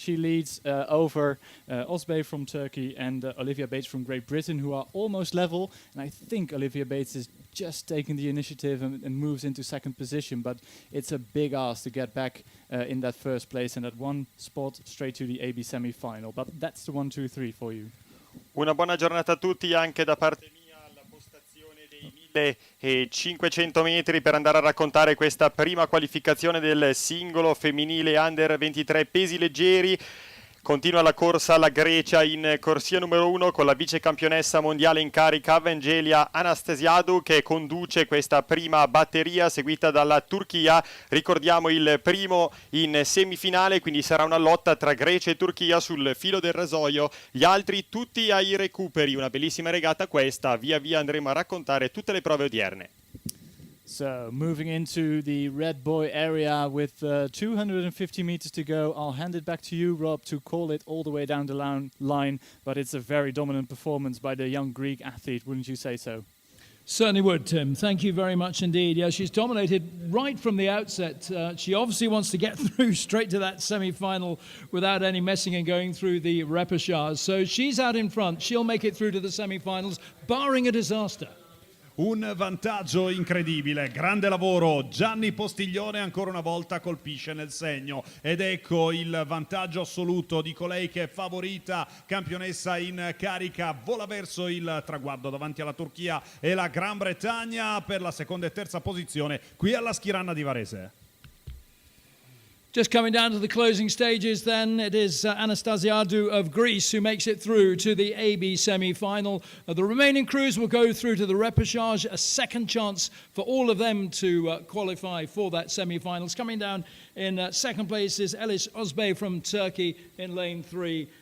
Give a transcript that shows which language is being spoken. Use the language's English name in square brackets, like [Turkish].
[English] She leads over Ozbey from Turkey and Olivia Bates from Great Britain, who are almost level. And I think Olivia Bates is just taking the initiative and moves into second position. But it's a big ask to get back in that first place and that one spot straight to the AB semi-final. But that's the 1, 2, 3 for you. [Italian] Una buona giornata a tutti anche da parte mia alla postazione dei 1500 metri per andare a raccontare questa prima qualificazione del singolo femminile under 23 pesi leggeri. Continua la corsa alla Grecia in corsia numero 1 con la vicecampionessa mondiale in carica Angelia Anastasia, che conduce questa prima batteria, seguita dalla Turchia. Ricordiamo il primo in semifinale, quindi sarà una lotta tra Grecia e Turchia sul filo del rasoio. Gli altri tutti ai recuperi. Una bellissima regata questa. Via via andremo a raccontare tutte le prove odierne. [English] So moving into the red boy area with 250 meters to go, I'll hand it back to you, Rob, to call it all the way down the line. But it's a very dominant performance by the young Greek athlete, wouldn't you say so? Certainly would, Tim. Thank you very much indeed. Yeah, she's dominated right from the outset. She obviously wants to get through straight to that semi-final without any messing and going through the repechage. So she's out in front. She'll make it through to the semi-finals, barring a disaster. [Italian] Un vantaggio incredibile, grande lavoro, Gianni Postiglione ancora una volta colpisce nel segno ed ecco il vantaggio assoluto di colei che è favorita, campionessa in carica, vola verso il traguardo davanti alla Turchia e la Gran Bretagna per la seconda e terza posizione qui alla Schiranna di Varese. [English] Just coming down to the closing stages then, it is Anastasiadou of Greece who makes it through to the AB semi-final. The remaining crews will go through to the repechage, a second chance for all of them to qualify for that semi-finals. Coming down in second place is Elis Özbey from Turkey in lane 3.